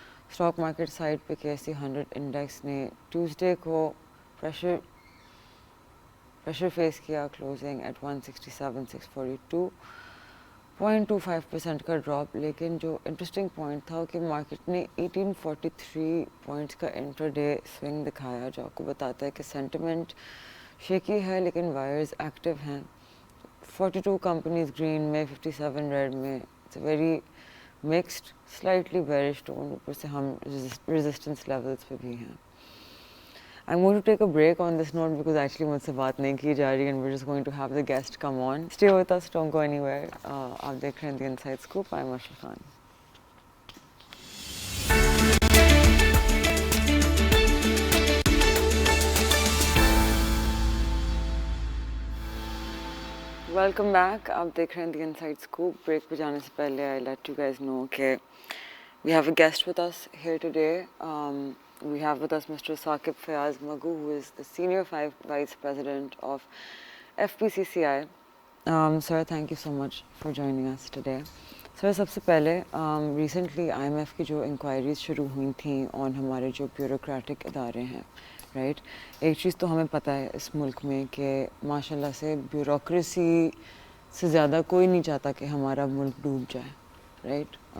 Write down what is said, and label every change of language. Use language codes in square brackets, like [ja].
[en] Stock market side पे KSE 100 index ने Tuesday को pressure face किया, closing at 167,642, 0.25% का drop. [hi] लेकिन जो interesting point था कि market ने 1843 points का intraday swing दिखाया, जो आपको बताता है कि sentiment shaky है लेकिन wires active हैं. [en] 42 companies green में, 57 red में. It's a very mixed, slightly bearish tone. [hi] ऊपर से हम resistance levels पे भी हैं. [en] I'm going to take a break on this note because actually [hi] मुझसे बात नहीं की जा रही [en] and we're just going to have the guest come on. Stay with us, don't go anywhere. [hi] आप देख रहे हैं The Inside Scoop. [en] I'm Marsha Khan. Welcome back. [hi] आप देख रहे हैं The Inside Scoop. ब्रेक पे जाने से पहले [en] I let you guys know कि we have a guest with us here today. We have with us Mr. Saqib Fayaz Magoo, who is the Senior Vice President of FPCCI. Sir, thank you so much for joining us today. [hi] Sir, सबसे पहले recently IMF की जो inquiries शुरू हुई थी on हमारे जो bureaucratic इदारे हैं, राइट. एक चीज़ तो हमें पता है इस मुल्क में कि माशाल्लाह से ब्यूरोक्रेसी से ज़्यादा कोई नहीं चाहता कि हमारा मुल्क डूब जाए, राइट.